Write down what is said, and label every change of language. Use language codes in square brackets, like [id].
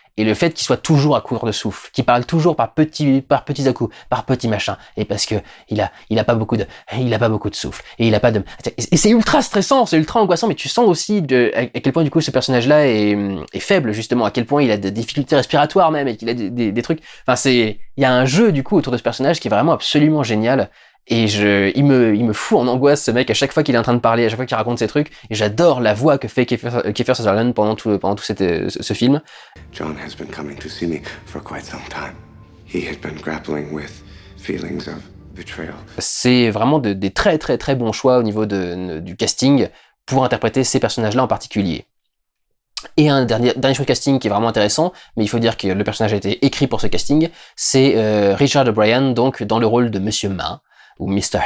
[fr] Et le fait qu'il soit toujours à court de souffle, qu'il parle toujours par petits à-coups, par petits machins, et parce que il a pas beaucoup de souffle, et il a pas de, et c'est ultra stressant, c'est ultra angoissant, mais tu sens aussi à quel point du coup ce personnage-là est faible, justement, à quel point il a des difficultés respiratoires même, et qu'il a des trucs, enfin il y a un jeu du coup autour de ce personnage qui est vraiment absolument génial. Et il me fout en angoisse, ce mec, à chaque fois qu'il est en train de parler, à chaque fois qu'il raconte ses trucs. Et j'adore la voix que fait Kiefer Sutherland pendant tout ce film. [en] John has been coming to see me for quite some time. He had been grappling with feelings of betrayal. [fr] C'est vraiment des très très très bons choix au niveau du casting pour interpréter ces personnages-là en particulier. Et un dernier choix de casting qui est vraiment intéressant, mais il faut dire que le personnage a été écrit pour ce casting, c'est Richard O'Brien, donc dans le rôle de Monsieur Ma, ou Mr.